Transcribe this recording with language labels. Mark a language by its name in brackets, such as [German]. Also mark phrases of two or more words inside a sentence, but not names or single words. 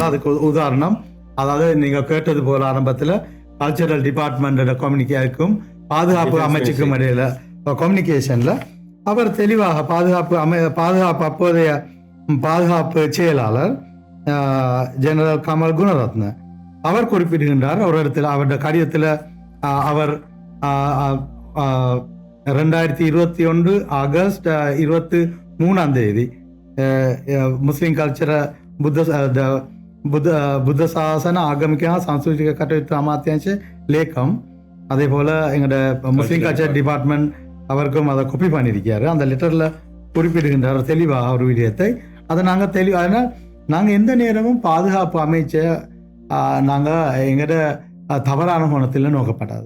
[Tamil] அதுக்கு உதாரணம், அதாவது நீங்க கேட்டது போல ஆரம்பத்துல [English] cultural department communication [Tamil] பாதுகாப்பு அமைச்சுக்கும் இடையில கம்யூனிகேஷன்ல அவர் தெளிவாக பாதுகாப்பு அப்போதைய பாதுகாப்பு செயலாளர் ஜெனரல் கமல் குணரத்ன அவர் குறிப்பிடுகின்றார். ஒரு இடத்துல அவருடைய கடிதத்தில் அவர் 2021 ஆகஸ்ட் 23 [Sinhala] මුස්ලිම් කල්චර බුද්ධ ශාසන ආගමික සාංස්කෘතික කටයුතු අමාත්‍යාංශ ලේකම්, [Tamil] அதே போல எங்களோட [English] Muslim culture department [Tamil] அவருக்கும் அதை கொப்பி பண்ணியிருக்காரு. அந்த லெட்டர்ல குறிப்பிடுகின்றார் தெளிவாக ஒரு விடயத்தை. அதை நாங்கள் தெளிவாக நாங்கள் எந்த நேரமும் பாதுகாப்பு அமைச்ச நாங்கள் எங்கட தவறான கோணத்தில் நோக்கப்படாது.